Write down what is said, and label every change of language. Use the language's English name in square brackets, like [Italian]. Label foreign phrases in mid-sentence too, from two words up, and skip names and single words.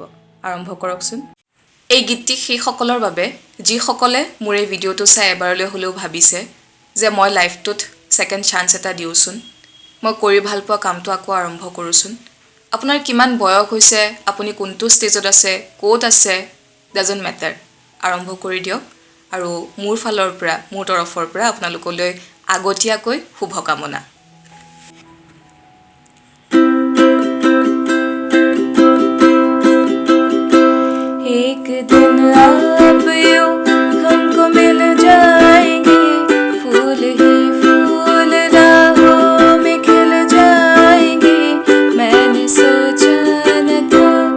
[Assamese] আৰম্ভ কৰকচোন এই গীতটি সেইসকলৰ বাবে যিসকলে মোৰ এই ভিডিঅ'টো চাই এবাৰলৈ হ'লেও ভাবিছে যে মই লাইফটোত [English] second chance [Assamese] এটা দিওঁচোন মই কৰি ভাল পোৱা কামটো আকৌ আৰম্ভ কৰোঁচোন আপোনাৰ কিমান বয়স হৈছে আপুনি কোনটো ষ্টেজত আছে ক'ত আছে [English] doesn't matter [Assamese] আৰম্ভ কৰি দিয়ক আৰু মোৰ ফালৰ পৰা মোৰ তৰফৰ পৰা আপোনালোকলৈ আগতীয়াকৈ শুভকামনা [Hindi] एक दिन आप यूं हमको मिल जाएंगे फूल ही फूल राहों में खिल जाएंगे मैंने सोचा न था